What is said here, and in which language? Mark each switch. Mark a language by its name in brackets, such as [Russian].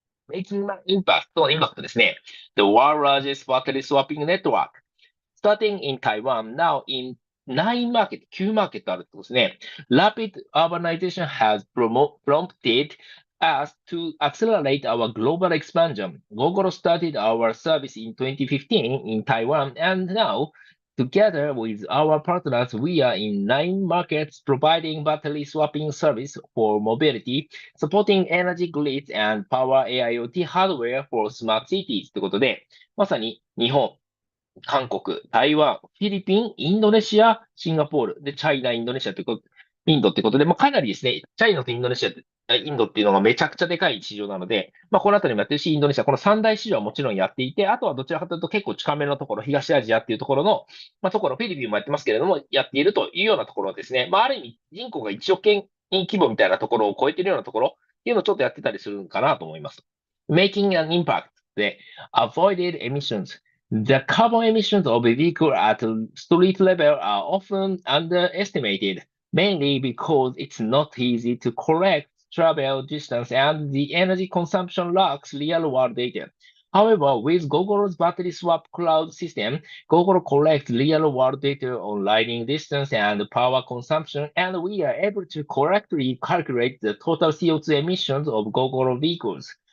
[English] Making an impact [Japanese] のインパクトですね。 [English] The world's largest battery swapping network. Starting in Taiwan, now in 9 market, [Japanese] 9マーケットあるってことですね。 [English] Rapid urbanization has prompted us to accelerate our global expansion. Gogoro started our service in 2015 in Taiwan, and now, together with our partners, we are in 9 markets providing battery swapping service for mobility, supporting energy grids and power AIoT hardware for smart cities [Japanese] ということで、まさに日本、韓国、台湾、フィリピン、インドネシア、シンガポール、で、チャイナ、インドネシアということ、インドってことで、かなりですね、チャイナとインドネシア、インドっていうのがめちゃくちゃでかい市場なので、このあたりもやってるし、インドネシア、この三大市場はもちろんやっていて、あとはどちらかというと結構近めのところ、東アジアっていうところの、ところ、フィリピンもやってますけれども、やっているというようなところですね。ある意味、人口が1億件規模みたいなところを超えているようなところっていうのをちょっとやってたりするかなと思います。 [English] Making an impact [Japanese] で、 [English] avoided emissions. The carbon emissions of a vehicle at street level are often underestimated, mainly because it's not easy to correct travel distance and the energy consumption lacks real-world data. However, with Gogoro's battery swap cloud system, Gogoro collects real-world data on riding distance and power consumption, and we are able to correctly calculate the total CO2 emissions of Gogoro vehicles.